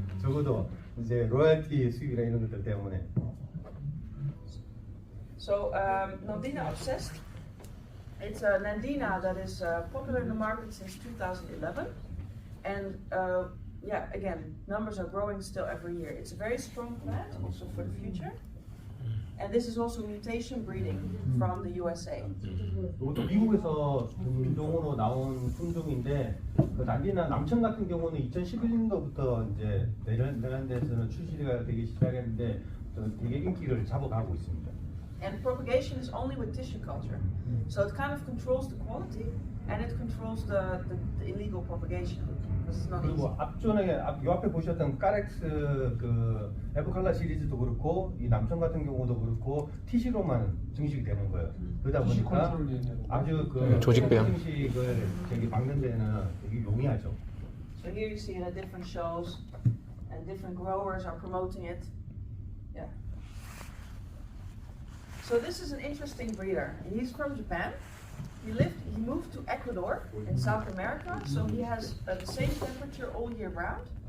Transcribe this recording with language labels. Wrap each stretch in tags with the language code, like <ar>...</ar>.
<ko>적어도 이제 로열티 수입이나 이런 것들 때문에.</ko> <en>So Nandina Obsessed. It's a Nandina that is popular in the market since 2011, and again, numbers are growing still every year. It's a very strong plant, also for the future. And this is also mutation breeding from the USA.</en> <ko>이것도 미국에서 품종으로 나온 품종인데 그 난디나 남천 같은 경우는 2011년도부터 이제 네덜란드에서는 출시가 되기 시작했는데 되게 인기를 잡아가고 있습니다.</ko> <en>And propagation is only with tissue culture, so it kind of controls the quality and it controls the illegal propagation. It's not easy.</en> <ko>그리고 요 앞에 보셨던 카렉스 그 에버컬러 시리즈도 그렇고 이 남천 같은 경우도 그렇고 TC로만 증식이 되는 거예요. 그러다 보니까 아주 그 조직배양 증식을 저기 막는 데는 되게 용이하죠.</ko> <en>So here you see it at different shows, and different growers are promoting it. Yeah. So this is an interesting breeder. He's from Japan, he moved to Ecuador in South America, so he has the same temperature all year round.</en>